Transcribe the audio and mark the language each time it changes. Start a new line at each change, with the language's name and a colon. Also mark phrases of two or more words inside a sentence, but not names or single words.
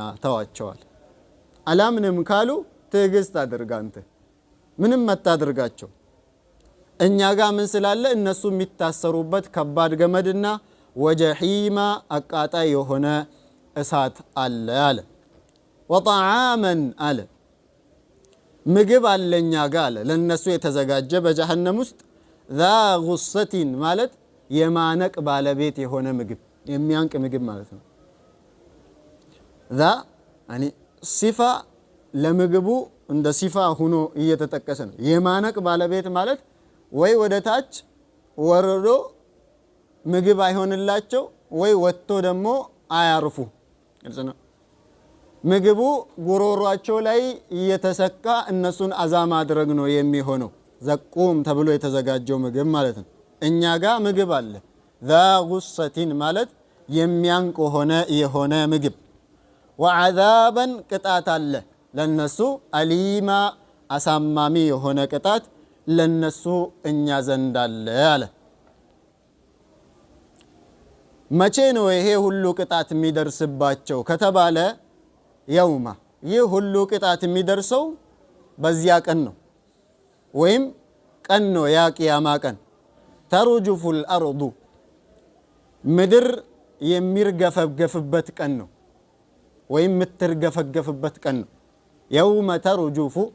Amharic: ተዋቸዋል አላምንም ካሉ ትዕግስት አድርግ አንተ ምንም መታደርጋቸው እኛ ጋር ምን ስላለ እነሱ የሚታሰሩበት ከባድ ገመድና ወጀሂማ አቃጣይ የሆነ እሳት አለ አለ ወጣዓመን አለ ምግብ አለኛ ጋር አለ ለነሱ የተዘጋጀ በጀሃነም ውስጥ
Arabic: ذا غصة
Amharic: ማለት የማነቅ ባለቤት የሆነ ምግብ የሚያንቅ ምግብ ማለት ነው
Arabic: ذا يعني
Amharic: ሲፋ ለምግቡ እንደ ሲፋ ሆኖ እየተጠቀሰ ነው የማነቅ ባለቤት ማለት ወይ ወደታች ወርዶ ምግብ አይሆንላቸው ወይ ወጥቶ ደግሞ አያርፉ ግልጽ ነው ምግቡ ጉሮሯቸው ላይ እየተሰካ እነሱን አዛ ማድረግ ነው የሚሆነው ዘቁም ተብሎ የተዘጋጀው ምግብ ማለት ነው እኛ ጋር ምግብ አለ
Arabic: ذا غصة
Amharic: ማለት የሚያንቅ የሆነ ምግብ وعذابا ቅጣት አለ ለነሱ አሊማ አሳማሚ የሆነ ቅጣት ለነሱ እኛ ዘንድ አለ መቼ ነው ይሄ ሁሉ ቅጣት የሚደርስባቸው ከተባለ የውማ ይህ ሁሉ ቅጣት የሚደርሰው በዚያ ቀን ነው ወይም ቀን ነው ያ ቂያማ ቀን
Arabic: ترجف الأرض
Amharic: ምድር የሚርገፈገፍበት ቀን ነው ወይም የምትርገፈገፍበት ቀን ነው
Arabic: يوم ترجف